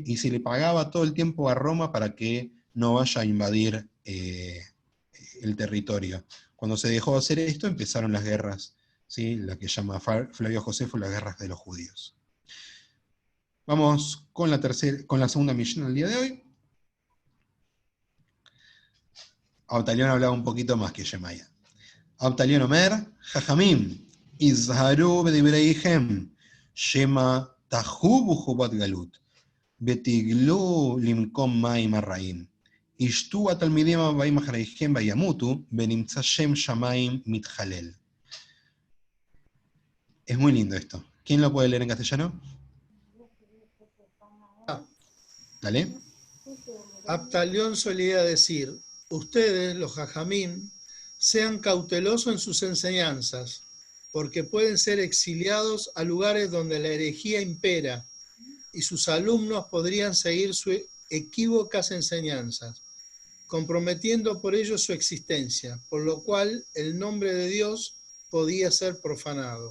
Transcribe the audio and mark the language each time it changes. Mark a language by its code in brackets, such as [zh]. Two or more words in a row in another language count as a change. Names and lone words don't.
[es] Y se le pagaba todo el tiempo a Roma para que no vaya a invadir el territorio. Cuando se dejó de hacer esto, empezaron las guerras, ¿sí? La que llama Flavio Josefo las guerras de los judíos. Vamos con la segunda misión del día de hoy. Abtalión hablaba un poquito más que Shemaya. [he] אבטליון אומר חכמים הזהרו בדבריכם שמא תחובו חובת גלות ותגלו למקום מים הרעים וישתו התלמידים הבאים אחריכם וימותו ונמצא שם שמים מתחלל. [es] Es muy lindo esto. ¿Quién lo puede leer en castellano? Dale. Abtalión solía decir: ustedes, los jajamim, sean cautelosos en sus enseñanzas, porque pueden ser exiliados a lugares donde la herejía impera, y sus alumnos podrían seguir sus equívocas enseñanzas, comprometiendo por ello su existencia, por lo cual el nombre de Dios podía ser profanado.